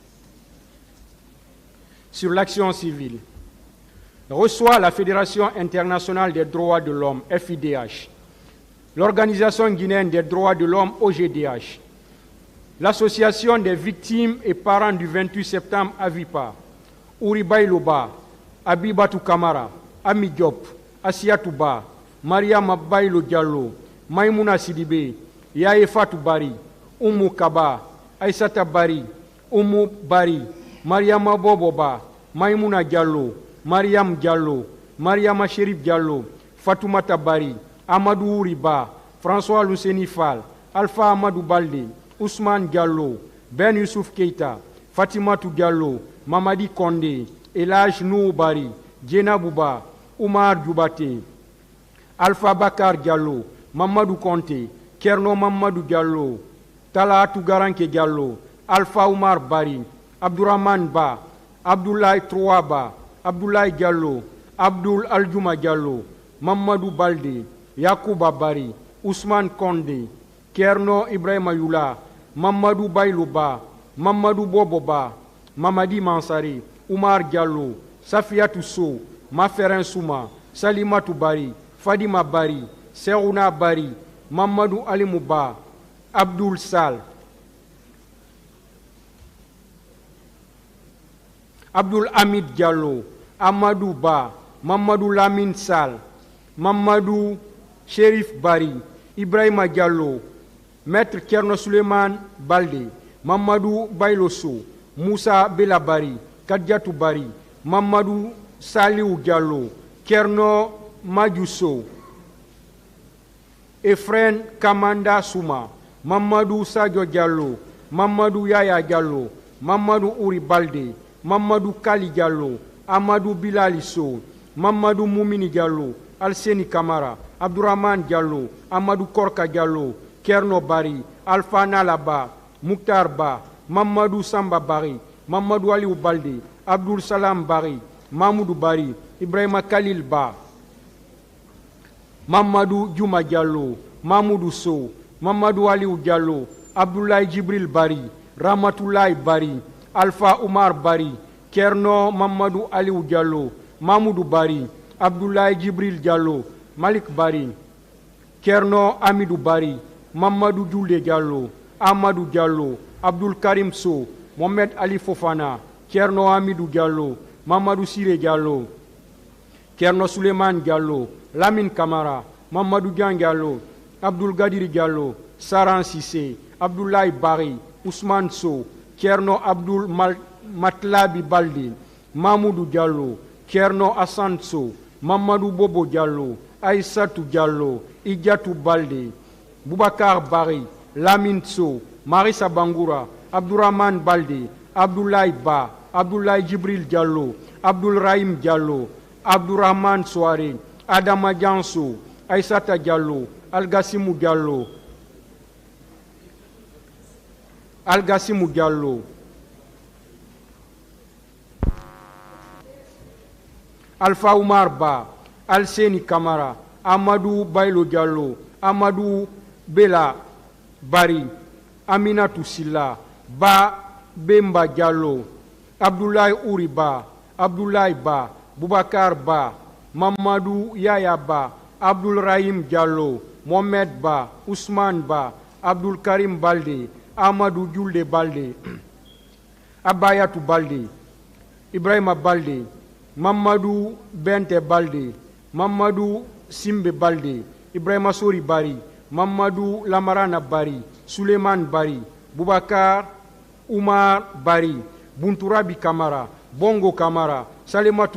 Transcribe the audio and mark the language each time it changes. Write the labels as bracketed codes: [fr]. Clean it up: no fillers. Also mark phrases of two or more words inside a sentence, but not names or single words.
[fr] Sur l'action civile, reçoit la Fédération internationale des droits de l'homme, FIDH, l'Organisation guinéenne des droits de l'homme, OGDH, l'Association des victimes et parents du 28 septembre, AVIPA, Ouribaï Loba, Abibatou Kamara, Ami Diop, Asiatou Ba, Mariam Baïlo Diallo, Maïmouna Sidibé, Yaye Fatou Bari, Oumou Kaba, Aïssata Bari, Oumou Bari, Mariama Boboba, Maïmouna Diallo, Mariam Diallo, Mariama Chérif Diallo, Fatoumata Bari, Amadou Ouriba, François Luceni Fall, Alpha Amadou Baldé, Ousmane Diallo, Ben Youssouf Keita, Fatimatou Diallo, Mamadi Kondé, Elage Nou Bari, Djena Bouba, Oumar Djoubate, Alpha Bakar Diallo, Mamadou Konté, Kerno Mamadou Diallo, Talatou Garanke Diallo, Alpha Oumar Bari, Abdourahman Ba, Abdoulaye Trouaba, Abdoulaye Diallo, Abdoul Aljouma Diallo, Mamadou Baldé, Yakouba Bari, Ousmane Kondé, Kerno Ibrahima Youla, Mamadou Baylouba, Mamadou Boboba, Mamadi Mansari, Oumar Diallo, Safiatou Sow, Maferin Souma, Salimatou Bari, Fadima Bari, Serouna Bari, Mamadou Ali Mouba, Abdoul Sal, Abdoul Hamid Diallo, Amadou Ba, Mamadou Lamine Sal, Mamadou Sherif Bari, Ibrahima Diallo, Maître Kerno Suleiman Balde, Mamadou Bailoso, Moussa Belabari, Kadiatou Bari, Mamadou Saliou Diallo, Kerno Madjousso, Efren Kamanda Souma, Mamadou Sadio Diallo, Mamadou Yaya Diallo, Mamadou Ouri Balde, Mamadou Kali Diallo, Amadou Bilaliso, Mamadou Moumini Diallo, Alseni Kamara, Abdourahman Diallo, Amadou Korka Diallo, Kerno Bari, Alpha Nalaba, Mouktar Ba, Mamadou Samba Bari, Mamadou Aliou Balde, Abdoul Salam Bari, Mamoudou Bari, Ibrahima Khalil Ba, Mamadou Djouma Diallo, Mamoudou Sow, Mamadou Aliou Diallo, Abdoulaye Djibril Bari, Ramatoulaye Bari, Alpha Oumar Bari, Kerno Mamadou Aliou Diallo, Mamoudou Bari, Abdoulaye Djibril Diallo, Malik Bari, Kerno Amidou Bari, Mamadou Djoulé Diallo, Amadou Diallo, Abdoul Karim Sow, Mohamed Ali Fofana, Kerno Amidou Diallo, Mamadou Siré Diallo, Kerno Suleiman Diallo, Lamine Kamara, Mamadou Dian Diallo, Abdoul Gadiri Diallo, Saran Sissé, Abdoulaye Bari, Ousmane Sow, Kerno Abdoul Matlabi Baldi, Mamoudou Diallo, Kerno Hassan Sow, Mamadou Bobo Diallo, Aïssatou Diallo, Idjatou Balde, Boubacar Bari, Lamine Sow, Marissa Bangoura, Abdourahman Balde, Abdoulaye Ba, Abdoulaye Djibril Diallo, Abdoul Rahim Diallo, Abdourahman Soare, Adama Dianso, Aïssata Diallo, Algassimou Diallo, Algassimou Diallo, Alpha Oumar Ba, Alseni Kamara, Amadou Bailo Diallo, Amadou Bela Bari, Aminatou Silla, Ba Bemba Diallo, Abdoulaye Ouri Ba, Abdoulaye Ba, Boubacar Ba, Mamadou Yaya Ba, Abdoul Rahim Diallo, Mohamed Ba, Ousmane Ba, Abdoul Karim Balde, Amadou Djoulde Balde, Abayatou Balde, Ibrahima Balde, Mamadou Bente Balde, Mamadou Simbe Balde, Ibrahima Sori Bari, Mamadou Lamarana Bari, Suleiman Bari, Boubacar Oumar Bari, Buntourabi Kamara, Bongo Kamara, Salematou